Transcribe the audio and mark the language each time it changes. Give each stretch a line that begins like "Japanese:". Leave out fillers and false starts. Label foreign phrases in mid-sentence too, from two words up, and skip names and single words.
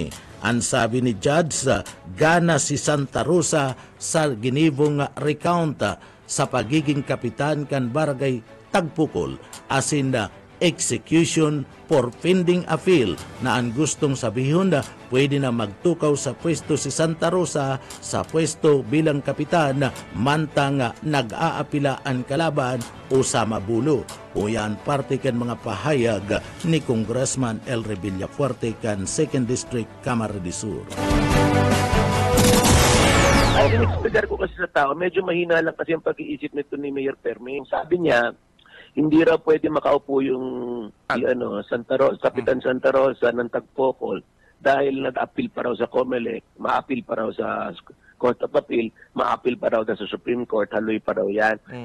Bikol: Ang sabi ni Judge, gana si Santa Rosa sa ginibong recount sa pagiging kapitan kan Barangay Tagpukol asin
English: execution for pending appeal
Bikol: na ang gustong sabihon na pwede na magtukaw sa pwesto si Santa Rosa sa pwesto bilang kapitan mantang nag-aapila ang kalaban o sa Mabulo. O yan parte kan mga pahayag ni Congressman Elry Villafuerte kan 2nd District, Camarines Sur. Ay,
Filipino: in-explicar ko kasi sa tao, medyo mahina lang kasi ang pag-iisip nito ni Mayor Fermin. Sabi niya, hindi raw pwede makaupo yung Santa Rosa, Kapitan Santa Rosa ng Tagpokol dahil nag-appeal pa raw sa COMELEC, ma-appeal pa raw sa Court of Appeal, ma-appeal pa raw sa Supreme Court, haloy pa raw yan.